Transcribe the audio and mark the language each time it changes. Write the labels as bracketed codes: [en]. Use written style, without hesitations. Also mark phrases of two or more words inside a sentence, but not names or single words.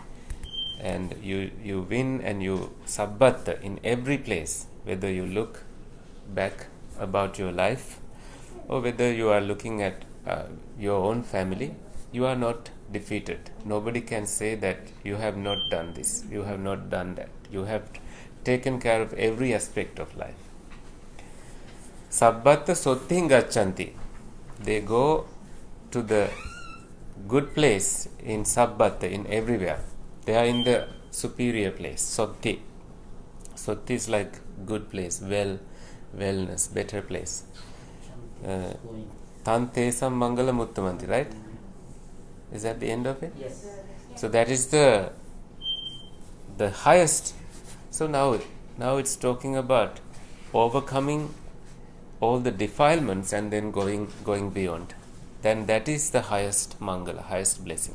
[en] And you win and you sabbatta in every place, whether you look back about your life or whether you are looking at your own family, you are not defeated. Nobody can say that you have not done this, you have not done that. You have taken care of every aspect of life. [pi] Sabbatta sotthin gachanti. [en] They go to the good place in sabbatta, in everywhere. They are in the superior place, sotti. Sotti is like good place, wellness, better place. [pi] Tantesam mangalam uttamanti, [en] right? Is that the end of it? Yes. So that is the highest. So now it's talking about overcoming all the defilements and then going beyond. Then that is the highest mangala, highest blessing.